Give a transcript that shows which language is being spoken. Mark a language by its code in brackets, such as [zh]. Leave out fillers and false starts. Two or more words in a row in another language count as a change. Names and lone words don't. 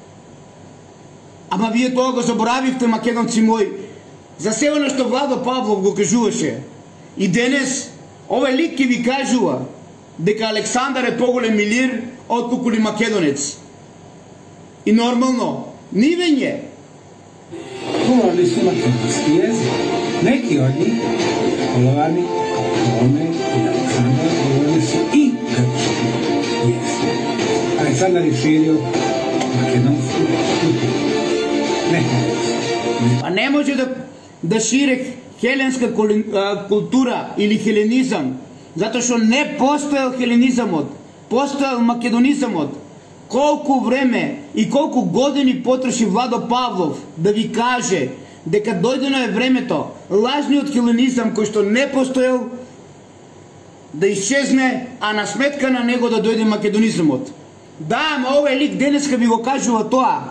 [mk] Ама вие тоа го заборавивте, македонци мои, за се оно што Владо Павлов го кажуваше. И денес овој лик ќе ви кажува дека Александар е поголем милир отколку ли македонец. И нормално, нивење. [sr] Говорили su makedonski jezik. Neki od njih, Polovani, Tome i Aleksandar, govorili su i grčki jezik. Aleksandar je širio makedonsku kulturu. Ne helenski. Pa ne može da šire helenska kultura ili helenizam, zato što ne postojal helenizamот, postojal makedonizamot. [mk] Колку време и колку години потроши Владо Павлов да ви каже дека дојдено е времето лажниот хеленизам кој што не постоел да исчезне, а на сметка на него да дојде македонизамот. Да, ама овој лик денеска ви го кажува тоа.